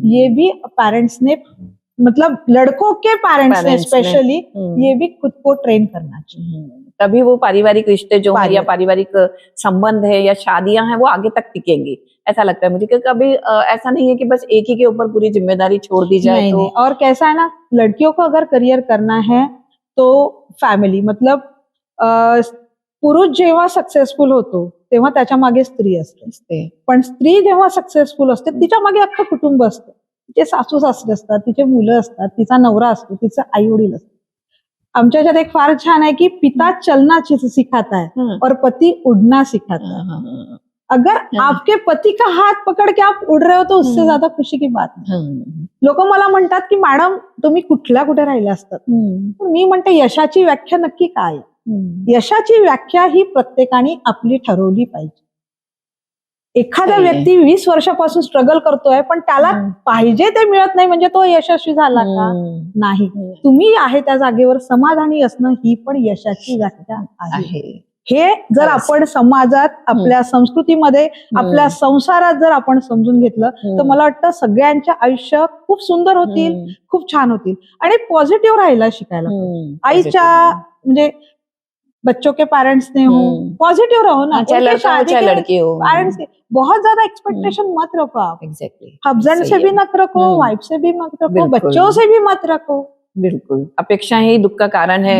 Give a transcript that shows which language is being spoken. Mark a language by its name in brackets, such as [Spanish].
[Hindi] ये भी पेरेंट्स ने, मतलब लड़कों के पेरेंट्स ने स्पेशली ये भी खुद को ट्रेन करना चाहिए। तभी वो पारिवारिक रिश्ते जो है या पारिवारिक संबंध है या शादियां हैं वो आगे तक टिकेंगी, ऐसा लगता है मुझे। क्योंकि कभी ऐसा नहीं है कि बस एक ही के ऊपर पूरी जिम्मेदारी छोड़ दी जाए। नहीं, तो नहीं। और कैसा है ना, लड़कियों को अगर करियर करना है तो फॅमिली, [Marathi] मतलब पुरुष जेव्हा सक्सेसफुल होतो तेव्हा त्याच्या मागे स्त्री असते, पण स्त्री जेव्हा सक्सेसफुल असते तिच्या मागे अख्खं कुटुंब असतं। तिचे सासू सासरे असतात, तिचे मुलं असतात, तिचा नवरा असतो, तिचं आई वडील असतात। आमच्या ह्याच्यात एक फार छान आहे की [Hindi] पिता चलना सिखाता है और पति उड़ना सिखाता है। अगर आपके पति का हात पकड़ के आप उड़ रहे हो तो उससे ज्यादा खुशी की बात नाही। [Marathi] लोक मला म्हणतात की मॅडम तुम्ही कुठल्या कुठे राहिल्या असतात, पण मी म्हणते यशाची व्याख्या नक्की काय? यशाची व्याख्या ही प्रत्येकाने आपली ठरवली पाहिजे। एखादा व्यक्ती 20 वर्षापासून स्ट्रगल करतोय पण त्याला पाहिजे ते मिळत नाही म्हणजे तो यशस्वी झाला का? नाही। तुम्ही आहे त्या जागेवर समाधानी असणं ही पण यशाची व्याख्या आहे। हे जर आपण समाजात, आपल्या संस्कृतीमध्ये, आपल्या संसारात जर आपण समजून घेतलं तर मला वाटतं सगळ्यांच्या आयुष्य खूप सुंदर होतील, खूप छान होतील। आणि पॉझिटिव्ह राहायला शिकायला पाहिजे। आईच्या म्हणजे [Hindi] बच्चों के पेरेंट्स ने हो, पॉजिटिव रहो ना, चाहे लड़का हो चाहे लड़की हो, पेरेंट्स के बहुत ज्यादा एक्सपेक्टेशन मत रखो आप। एग्जैक्टली, हस्बैंड से भी मत रखो, वाइफ से भी मत रखो, बच्चों से भी मत रखो। बिल्कुल, अपेक्षा ही दुख का कारण है।